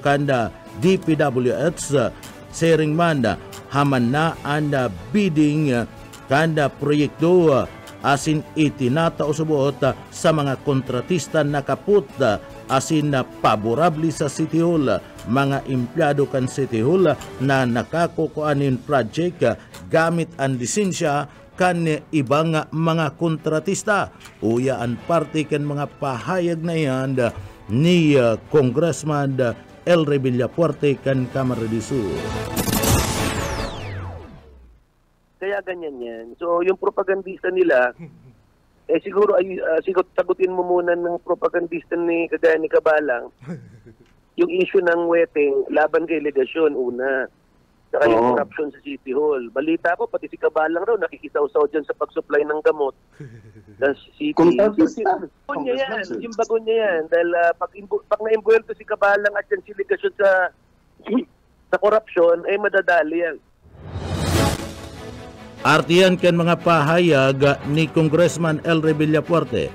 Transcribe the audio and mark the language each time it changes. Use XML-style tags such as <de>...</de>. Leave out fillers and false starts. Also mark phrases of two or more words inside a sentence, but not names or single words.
<bik>kanda DPWH sering man haman na ang bidding kanda proyekto asin itinatao subuot sa mga kontratista na kaput asin na paborabli sa City Hall mga empleyado kan City Hall na nakakukuanin project gamit ang lisensya kan ibang mga kontratista. Uya ang parte kan mga pahayag na yan ni Congressman Elre Villapuerte kan Camarines Sur.</bik> <tl>Kaya ganyan yan. So yung propagandista nila, siguro sagutin mo muna ng propagandista ni kagaya ni Kabalang yung issue ng weteng laban kay legasyon una. Saka yung corruption sa City Hall. Balita ko, pati si Kabalang raw nakikisaw-saw dyan sa pag-supply ng gamot. Yung bago niya yan. Dahil pag na-imbuelto si Kabalang at yan si legasyon sa corruption, ay madadali yan.</tl> <bik>Artiyan kan mga pahayag ni Congressman Elry Villafuerte.</bik>